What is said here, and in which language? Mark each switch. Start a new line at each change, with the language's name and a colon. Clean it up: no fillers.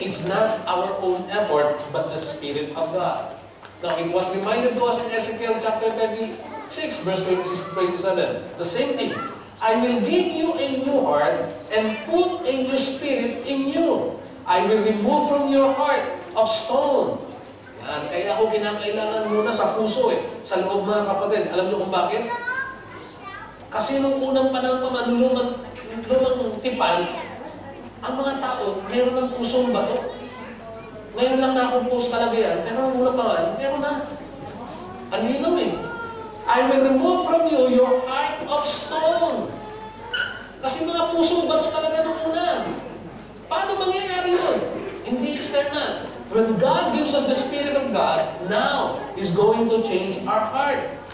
English: It's not our own effort, but the Spirit of God. Now, it was reminded to us in Ezekiel chapter 36, verse 26-27. The same thing. I will give you a new heart and put a new spirit in you. I will remove from your heart of stone.
Filipino: Yan. Kaya ako kinakailangan muna sa puso sa loob mga kapatid. Alam niyo kung bakit? Kasi nung unang panahon pa man, lumang tipan, ang mga tao, meron ng pusong bato. Ngayon lang na-compose talaga yan, pero ang una pa man, meron na. Ang linaw
English: I will remove from you your heart of stone.
Filipino: Kasi mga pusong bato talaga nung una. Paano mangyayari yun? Hindi external.
English: When God gives us the Spirit of God, now He's going to change our heart.